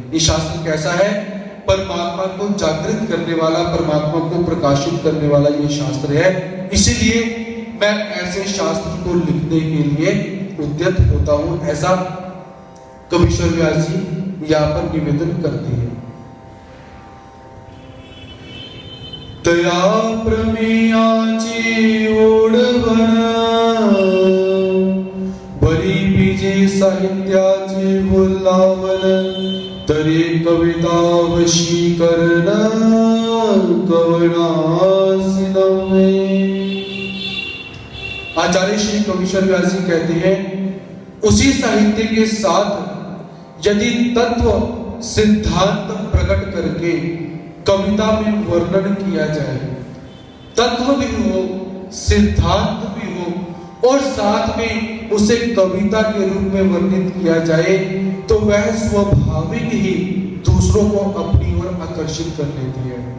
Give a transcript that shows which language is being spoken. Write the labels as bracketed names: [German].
[Hindi] ये शास्त्र कैसा है, परमात्मा को जागृत करने वाला, परमात्मा को प्रकाशित करने वाला ये शास्त्र है। इसीलिए मैं ऐसे शास्त्र को लिखने के लिए उद्यत होता हूं, ऐसा कवीश्वर व्यास जी यहाँ पर निवेदन करते हैं। [Marathi] तया प्रमेयाची ओढवण, बरी बीजे साहित्याचे बोलावन, तरी कविता वशीकरण कवनासी नव्हे। [Hindi] आचार्य श्री कवीश्वर व्यास जी कहते हैं, उसी साहित्य के साथ यदि तत्व सिद्धांत प्रकट करके कविता में वर्णन किया जाए, तत्व भी हो, सिद्धांत भी हो और साथ में उसे कविता के रूप में वर्णित किया जाए, तो वह स्वाभाविक ही दूसरों को अपनी ओर आकर्षित कर लेती है।